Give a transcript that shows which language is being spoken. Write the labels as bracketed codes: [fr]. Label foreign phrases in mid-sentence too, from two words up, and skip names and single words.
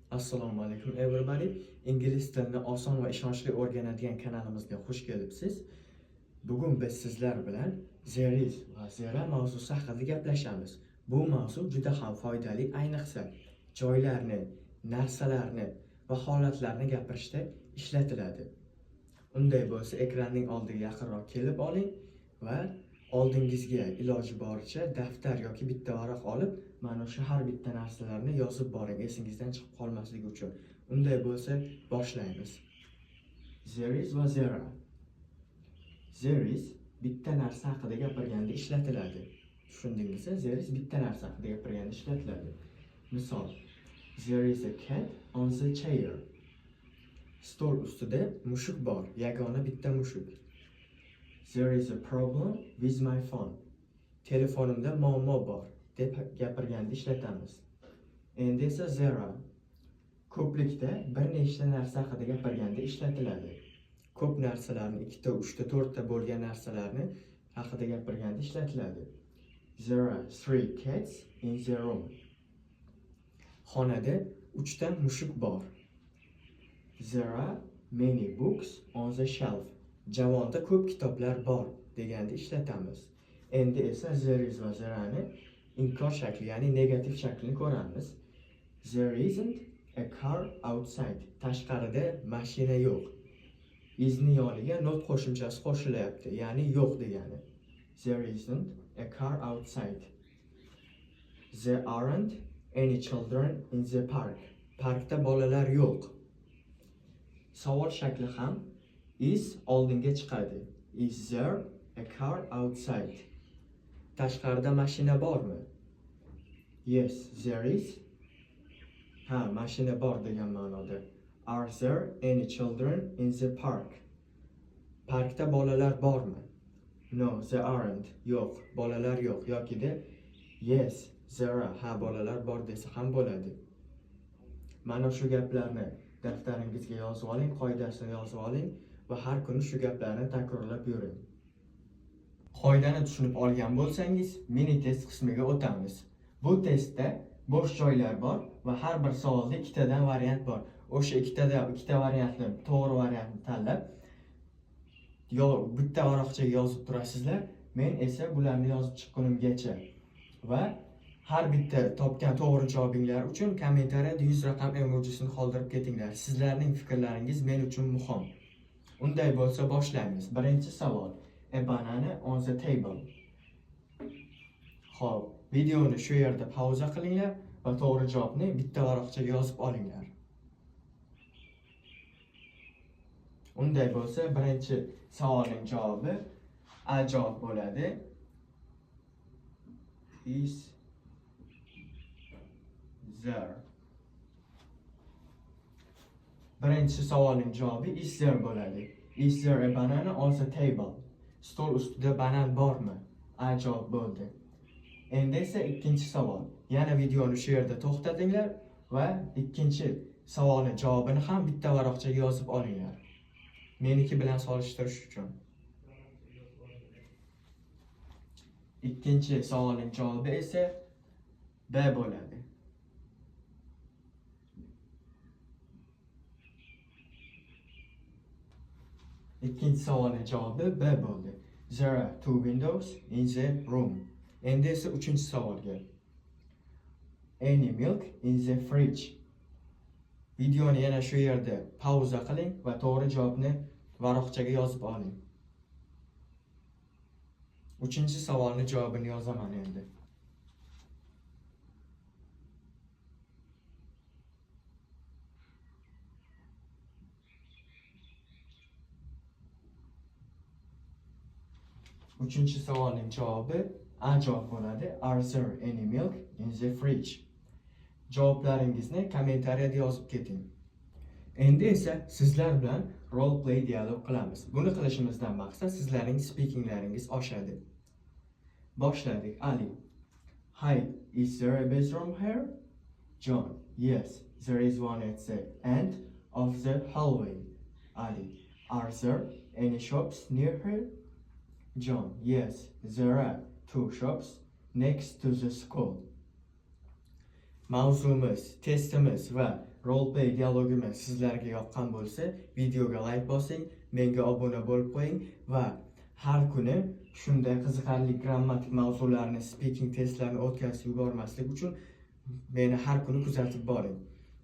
[uz] Assalomu alaykum everybody. Ingliz tilini oson va ishonchli o'rganadigan kanalimizga xush kelibsiz. Bugun biz sizlar bilan [en] there is [uz] va there mavzusi haqida gaplashamiz. Bu mavzu juda ham foydali, ayniqsa joylarni, narsalarni va holatlarni gapirishda ishlatiladi. Unday bo'lsa ekranning oldiga yaqinroq kelib oling va oldingizga iloji boricha daftar yoki bitta varaq olib, mana shu har bitta narsalarni yozib boring, esingizdan chiqib qolmasligi uchun. Unday bo'lsa, boshlaymiz. [en] There is [uz] va [en] there are. There is [uz] bitta narsa haqida gapirganda ishlatiladi. Tushundingizmi? [en] There is [uz] bitta narsa haqida gapirganda ishlatiladi. Misol, [en] there is a cat on the chair. [uz] Stol ustida mushuk bor, yagona bitta mushuk. [en] There is a problem with my phone. [uz] Telefonimda muammo bor deb gapirganda ishlatamiz. Endi esa [en] there are [uz] ko'plikda bir nechta narsa haqida gapirganda ishlatiladi. Ko'p narsalarni 2 ta, 3 ta, 4 ta bo'lgan narsalarni haqida gapirganda ishlatiladi. [en] There are 3 cats in the room. [uz] Xonada 3 ta mushuk bor. [en] There are many books on the shelf. [uz] Javonda ko'p kitoblar bor deganda ishlatamiz. Endi esa [en] there is [uz] va there'ni inkor shakli, ya'ni negativ shaklini ko'ramiz. [en] There isn't a car outside. [uz] Tashqarida mashina yo'q. Isni yoniga not qo'shimchasi qo'shilyapti, ya'ni yo'q degani. [en] There isn't a car outside. There aren't any children in the park. [uz] Parkda bolalar yo'q. Savol shakli ham is oldinga chiqadi. [en] Is there a car outside? [uz] Tashqarida mashina bormi? [en] Yes, there is. [uz] Ha, mashina bor degan ma'noda. [en] Are there any children in the park? [uz] Parkda bolalar bormi? [en] No, there aren't. [uz] Yo'q, bolalar yo'q. Yokida [en] yes, there are. [uz] Ha, bolalar bor desa ham bo'ladi. Mana shu gaplarni daftaringizga yozib oling, qoidasini yozib oling va har kuni shu gaplarni takrorlab yuring. Qoidani tushunib olgan bo'lsangiz, mini test qismiga o'tamiz. Bu testda bo'sh joylar bor va har bir savolda 2 tadan variant bor. O'sha 2 ta variantni, to'g'ri variantni tanlab, bitta varaqchaga yozib turasizlar. Men esa bularni yozib chiqqunimgacha va har bitta topgan to'g'ri javobinglar uchun kommentariyada 100 raqam emojisini qoldirib ketinglar. Sizlarning fikrlaringiz men uchun muhim. Unday bo'lsa boshlaymiz. Birinchi savol. [en] A banana on the table. [uz] Xo'p, videoni shu yerda pauza qilinglar va to'g'ri javobni bitta varaqchaga yozib olinglar. Unday bo'lsa, birinchi savolning javobi A javob bo'ladi. [en] Is there. [uz] Birinchi savolning javobi [en] is there [uz] bo'ladi. [en] Is there a banana on the table? [uz] Stol ustida banan bormi? A javob bo'ldi. Endi esa ikkinchi savol. Yana videoni shu yerda to'xtatinglar va ikkinchi savolning javobini ham bitta varaqchaga yozib olinglar. Meniki bilan solishtirish uchun. Ikkinchi savolning javobi esa B bo'ladi. Ikkinchi savolning javobi B bo'ldi. [en] There are 2 windows in the room. [uz] Endi esa uchinchi savolga. [en] Any milk in the fridge? [uz] Videoni yana shu yerda pauza qiling va to'g'ri javobni varaqchaga yozib oling. Uchinchi savolning javobini yozaman endi. Uchinchi savolning javobi A javob bo'ladi. [en] Are there any milk in the fridge? [uz] Javoblaringizni kommentariyada yozib keting. Endi esa sizlar bilan [en] role play [uz] dialog qilamiz. Buni qilishimizdan maqsad sizlarning speakinglaringiz oshadi. Boshladik. Ali. [en] Hi, is there a bedroom here? John. Yes, there is one at the end of the hallway. Ali. Are there any shops near here? John. Yes, there are 2 shops next to the school. [uz] Mavzumiz, testimiz va roleplay dialogimiz sizlarga yoqqan bo'lsa, videoga like bosing, menga obuna bo'lib qo'ying va har kuni shunday qiziqarli grammatik mavzularni, speaking testlarini o'tkazib yubormaslik uchun meni har kuni kuzatib boring.